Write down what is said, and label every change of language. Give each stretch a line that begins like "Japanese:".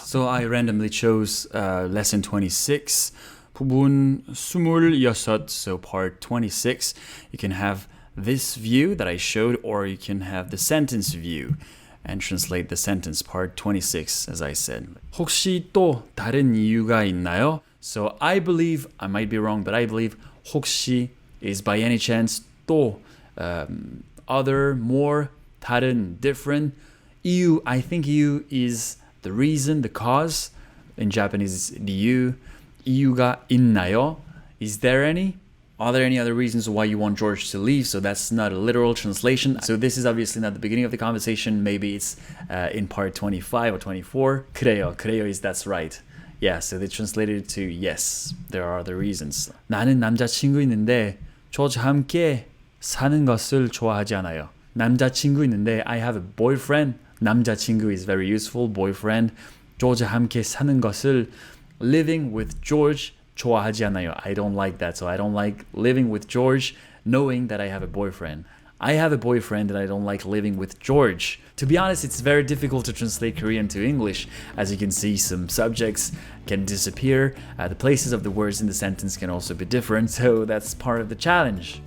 English: So I randomly chose lesson 26, 부분 26, so part 26. You can have this view that I showed, or you can have the sentence view and translate the sentence, part 26, as I said.
Korean: 혹시 또 다른 이유가 있나요?
English: So I believe, I might be wrong, but I believe 혹시 is by any chance 또, other, more, 다른, different. 이유, I think 이유 is the reason, the cause. In Japanese, the 이유.
Korean: 이유가 있나요?
English: Is there any? Are there any other reasons why you want George to leave? So that's not a literal translation. So this is obviously not the beginning of the conversation. Maybe it's in part 25 or 24.
Korean: 그래요
English: is that's right. Yeah, so they translated it to yes, there are other reasons.
Korean: 나는 남자친구 있는데 조지 함께 사는 것을 좋아하지 않아요. 남자친구 있는데
English: I have a boyfriend. 남자친구 is very useful, boyfriend.
Korean: 조지 함께 사는 것을
English: living with George
Korean: 좋아하지 않아요.
English: I don't like that. So I don't like living with George knowing that I have a boyfriend. I have a boyfriend and I don't like living with George. To be honest, it's very difficult to translate Korean to English. As you can see, some subjects can disappear. The places of the words in the sentence can also be different, so that's part of the challenge.